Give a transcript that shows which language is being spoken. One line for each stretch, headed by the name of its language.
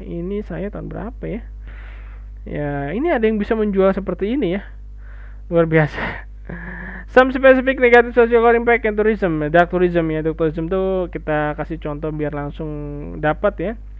Indonesian: Ini saya tahun berapa ya? Ya ini ada yang bisa menjual seperti ini ya, luar biasa.
English: Some specific negative social impact in tourism.
Indonesian: Dark tourism ya. Dark tourism tuh kita kasih contoh biar langsung dapat ya.